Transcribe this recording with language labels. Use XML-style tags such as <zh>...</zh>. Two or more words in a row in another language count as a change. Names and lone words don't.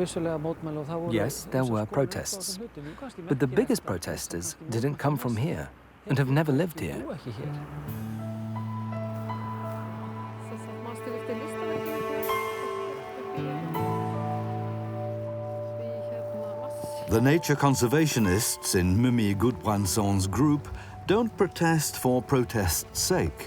<en>Yes, there were protests, but the biggest protesters didn't come from here. and have never lived here.</en> <is>búa ekki hér.</is> <en>The nature conservationists in Mummi Gudbrandsson's group don't protest for protest's sake.</en>